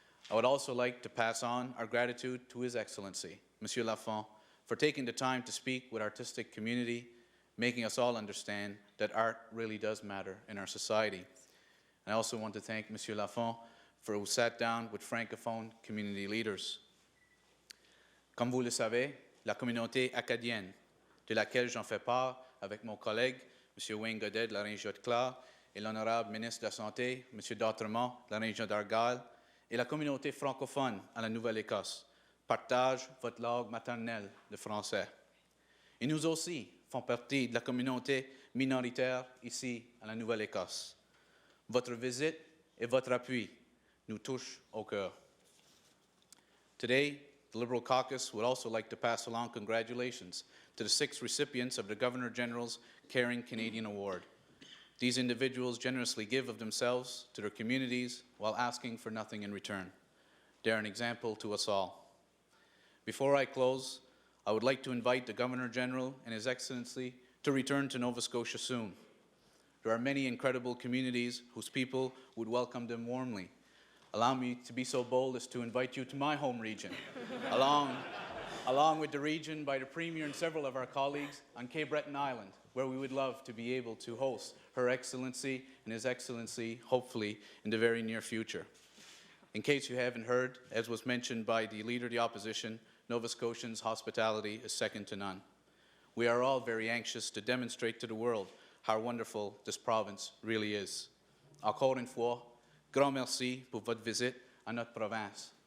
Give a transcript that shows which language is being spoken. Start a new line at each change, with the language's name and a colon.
English: I would also like to pass on our gratitude to His Excellency, Monsieur Lafont, for taking the time to speak with artistic community, making us all understand that art really does matter in our society. And I also want to thank Monsieur Lafont for who sat down with Francophone community leaders.
French: Comme vous le savez, la communauté acadienne, de laquelle j'en fais part avec mon collègue, M. Wayne Godet de la région de Clare, et l'honorable ministre de la Santé, M. D'Autremont de la région d'Argyle, et la communauté francophone à la Nouvelle-Écosse, partagent votre langue maternelle, le français. Et nous aussi font partie de la communauté minoritaire ici à la Nouvelle-Écosse. Votre visite et votre appui nous touchent au cœur.
English: Today, the Liberal Caucus would also like to pass along congratulations to the 6 recipients of the Governor General's Caring Canadian Award. These individuals generously give of themselves to their communities while asking for nothing in return. They are an example to us all. Before I close, I would like to invite the Governor General and His Excellency to return to Nova Scotia soon. There are many incredible communities whose people would welcome them warmly. Allow me to be so bold as to invite you to my home region, along with the region by the Premier and several of our colleagues on Cape Breton Island, where we would love to be able to host Her Excellency and His Excellency, hopefully, in the very near future. In case you haven't heard, as was mentioned by the Leader of the Opposition, Nova Scotians' hospitality is second to none. We are all very anxious to demonstrate to the world how wonderful this province really is.
French: Encore une fois, grand merci pour votre visite à notre province.